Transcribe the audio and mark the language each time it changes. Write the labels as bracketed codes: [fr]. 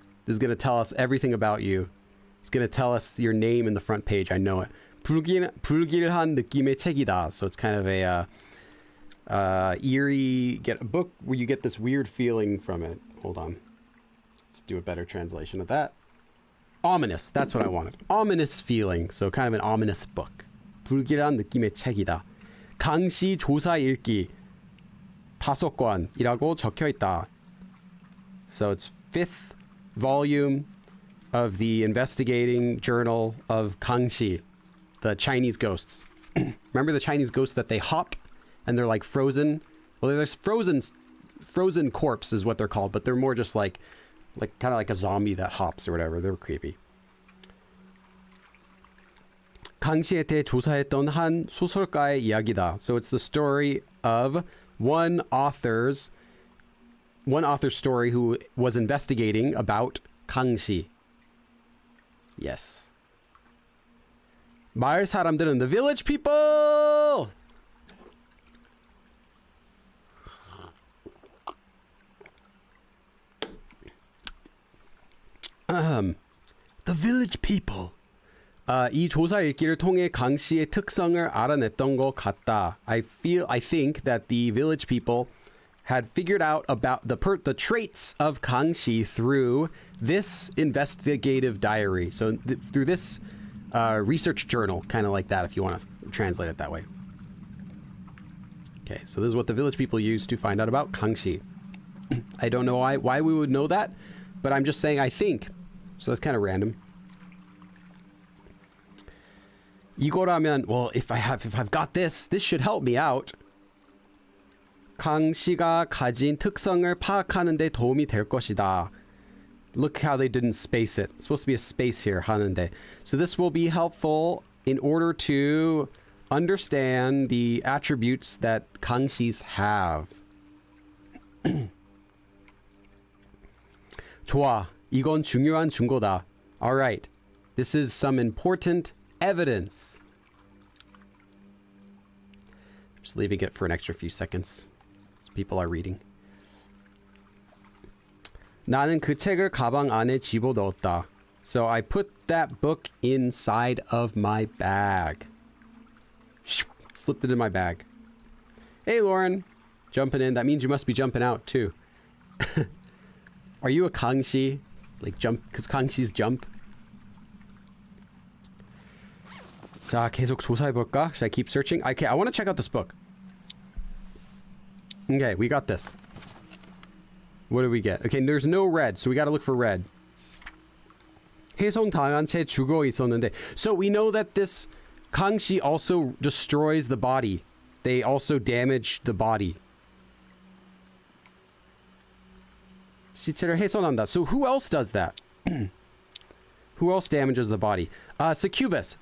[en] This is going to tell us everything about you. It's going to tell us your name in the front page. I know it. [ko] 불길한 느낌의 책이다. [en] So it's kind of Eerie, get a book where you get this weird feeling from it. Hold on. Let's do a better translation of that. Ominous, that's what I wanted. Ominous feeling, so kind of an ominous book. [ko] 불길한 느낌의 책이다. 강씨 조사 읽기 5권이라고 적혀 있다. [en] So it's 5th volume of the investigating journal of Kangxi, the Chinese ghosts. Remember the Chinese ghosts that they hop and they're like frozen? Well, there's frozen corpse is what they're called, but they're more just like kind of like a zombie that hops or whatever. They're creepy. [ko] 강씨에 대해 조사했던 한 소설가의 이야기다. [en] So it's the story of one author's story who was investigating about 강씨. Yes. [ko] 마을 사람들은 [en] the village people. The village people. [ko] 이 조사 읽기를 통해 강씨의 특성을 알아냈던 것 같다. [en] I think that the village people had figured out about the traits of 강씨 through this investigative diary. So through this research journal, kind of like that, if you want to translate it that way. Okay, so this is what the village people used to find out about 강씨. I don't know why we would know that, but I'm just saying I think. So that's kind of random. [ko] 이거라면, [en] well, if I've got this should help me out. [ko] 강씨가 가진 특성을 파악하는 데 도움이 될 것이다. [en] Look how they didn't space it. It's supposed to be a space here, 하는데. So this will be helpful in order to understand the attributes that 강씨's have. [ko] 좋아. 이건 중요한 증거다. [en] All right. This is some important evidence. Just leaving it for an extra few seconds as people are reading. [ko] 나는 그 책을 가방 안에 집어넣었다. [en] So I put that book inside of my bag. Slipped it in my bag. Hey, Lauren. Jumping in. That means you must be jumping out, too. Are you a 강씨? Like jump, because 강씨's jump? [ko] 자, 계속 조사해볼까? [en] Should I keep searching? Okay, I want to check out this book. Okay, we got this. What do we get? Okay, there's no red, so we got to look for red. [ko] 훼손당한 채 죽어 있었는데. [en] So we know that this 강씨 also destroys the body. They also damage the body. [ko] 시체를 훼손한다. [en] So who else does that? Who else damages the body? Succubus.